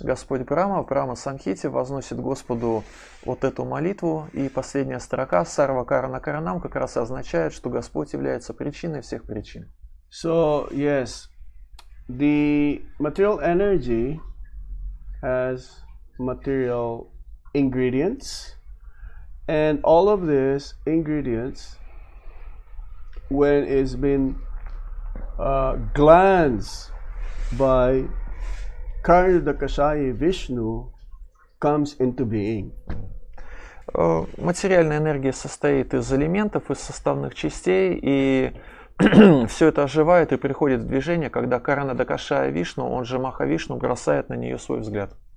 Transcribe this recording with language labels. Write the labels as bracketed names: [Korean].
[Russian] Господь Брахма в Брахма Самхите возносит Господу вот эту молитву, и последняя строка Сарва Карна Карнам как раз означает, что Господь является причиной всех причин. [English] So, yes, the material energy has material ingredients, and all of these ingredients, when it's been glanced by Karnadakashayi Vishnu, comes into being. [Russian] Материальная энергия состоит из элементов, из составных частей, и все это оживает и приходит в движение, когда Карнадакашая Вишну, он же Махавишну, бросает на нее свой взгляд.